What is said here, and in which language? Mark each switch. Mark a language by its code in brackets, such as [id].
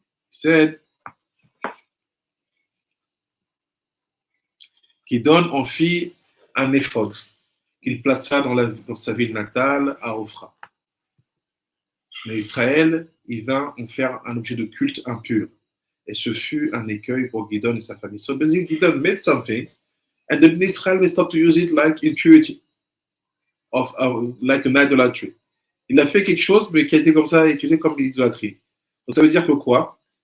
[fr] He said, Gidon en fit un éphod qu'il plaça dans sa ville natale à Ophra. Mais Israël, il vint en faire un objet de culte impur. Et ce fut un écueil pour Gidon et sa famille. [en] So basically, Gidon made something, and then Israel will start to use it like impurity, like an idolatry. [fr] Il a fait quelque chose, mais qui a été comme ça, utilisé comme l'idolâtrie. Donc ça veut dire que quoi?